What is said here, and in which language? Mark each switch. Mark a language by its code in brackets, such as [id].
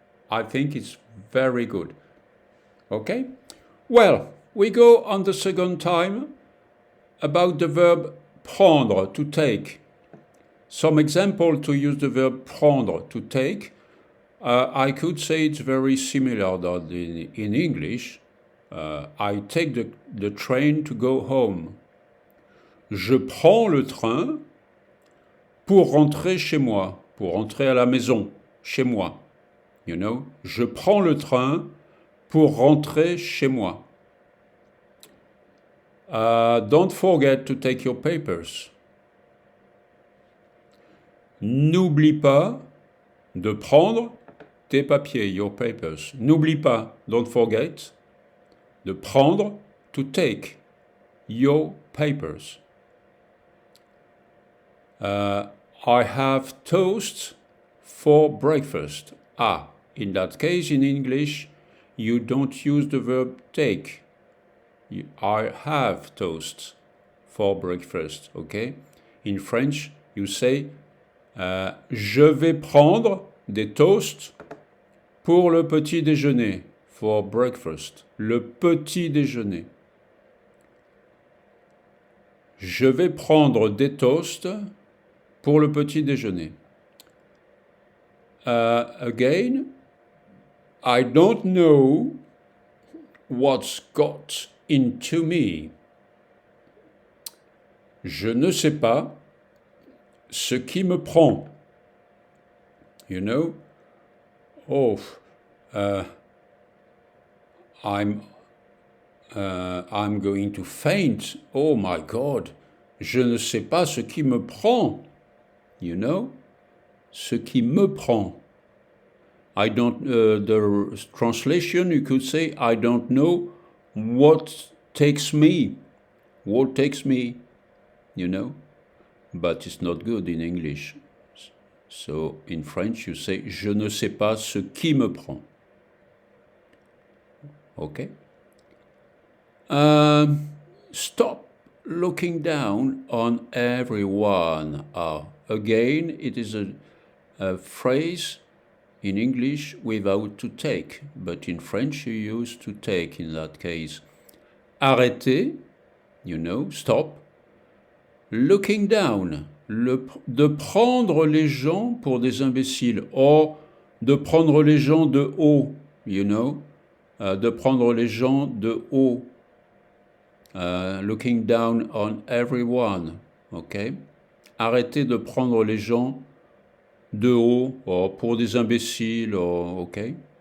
[en] I think it's very good. Okay? Well, we go on the second time about the verb prendre, to take. Some example to use the verb prendre, to take. I could say it's very similar that in English. I take the train to go home. [fr] Je prends le train pour rentrer chez moi, pour rentrer à la maison, chez moi. You know, je prends le train pour rentrer chez moi. [en] Don't forget to take your papers. [fr] N'oublie pas de prendre tes papiers, [en] your papers. [fr] N'oublie pas, [en] don't forget, [fr] de prendre, [en] to take, your papers. I have toast for breakfast. In that case, in English, you don't use the verb take. I have toast for breakfast, okay? In French, you say, [fr] je vais prendre des toasts pour le petit déjeuner, [en] for breakfast, [fr] le petit déjeuner. Je vais prendre des toasts pour le petit déjeuner. [en] Again, I don't know what's got into me. [fr] Je ne sais pas ce qui me prend. You know? [en] I'm going to faint. Oh my God. [fr] Je ne sais pas ce qui me prend. You know? Ce qui me prend. [en] I don't, the translation, you could say, I don't know what takes me. What takes me, you know? But it's not good in English. So in French, you say, [fr] je ne sais pas ce qui me prend. [en] Okay? Stop looking down on everyone. Again, it is a phrase in English without to take, but in French you use to take in that case. Arrêter, you know, stop. Looking down, [fr] de prendre les gens pour des imbéciles, or de prendre les gens de haut, you know, de prendre les gens de haut. [en] Looking down on everyone, okay? [fr] Arrêtez de prendre les gens de haut, pour des imbéciles, okay?